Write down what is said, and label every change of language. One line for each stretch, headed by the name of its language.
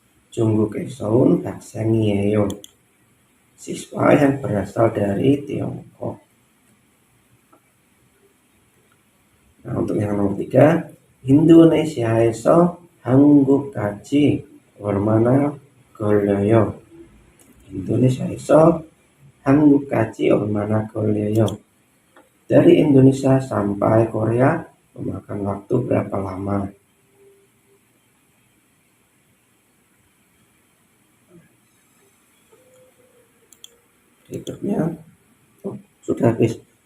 Korean: 중국에서온 학생이에요.
Indonesian: Siswa yang berasal dari Tiongkok. Nah, untuk yang nomor 3,
Korean: Indonesia에서 한국까지 얼마나 걸려요? Indonesia에서 한국까지 얼마나 걸려요?
Indonesian: Dari Indonesia sampai Korea memakan waktu berapa lama? Berikutnya sudah habis.